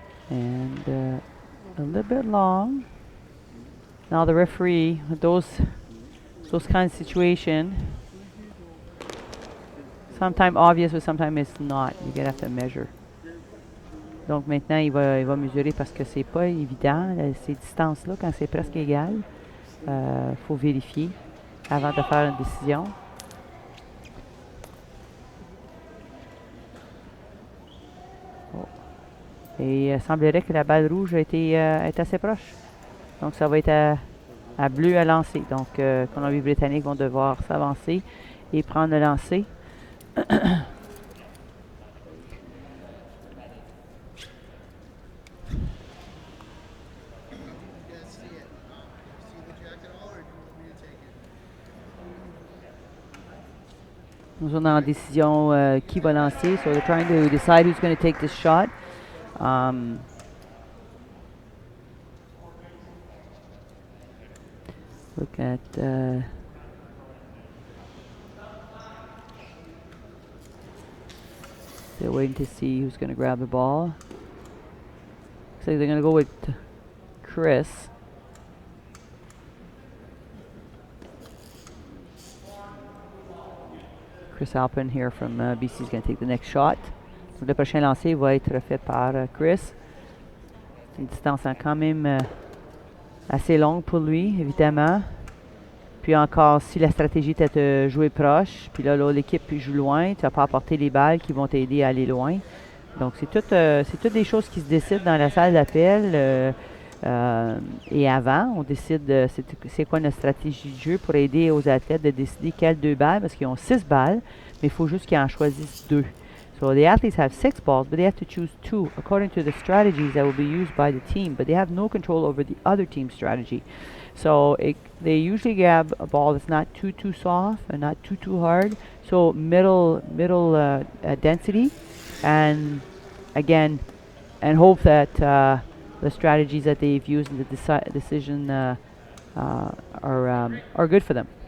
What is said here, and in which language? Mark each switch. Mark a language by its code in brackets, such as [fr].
[en] And a little bit long. Now the referee, with those kind of situation, sometimes obvious, but sometimes it's not. You have to measure. [fr] Donc maintenant, il va mesurer parce que c'est pas évident, ces distances-là, quand c'est presque égal. Faut vérifier avant de faire une décision. Oh. Et il semblerait que la balle rouge est assez proche. Donc, ça va être à bleu à lancer. Donc, Colombie-Britannique vont devoir s'avancer et prendre le lancer. Nous sommes en décision qui va lancer. [en] So they're trying to decide who's going to take this shot. Look at they're waiting to see who's going to grab the ball. Looks like they're going to go with Chris. Chris Alpin here from BC is going to take the next shot. [fr] Donc, le prochain lancer va être fait par Chris. Une distance quand même assez longue pour lui, évidemment. Puis encore, si la stratégie était de jouer proche, puis là l'équipe joue loin, tu vas pas apporter les balles qui vont t'aider à aller loin. Donc, c'est toutes des choses qui se décident dans la salle d'appel. Et avant, on décide c'est quoi notre stratégie de jeu pour aider aux athlètes de décider quelles 2 balles, parce qu'ils ont 6 balles, mais il faut juste qu'ils en choisissent 2. [en] So the athletes have 6 balls, but they have to choose 2 according to the strategies that will be used by the team, but they have no control over the other team's strategy. So they usually grab a ball that's not too soft and not too hard, so middle density, and again, and hope that the strategies that they've used in the decision are good for them.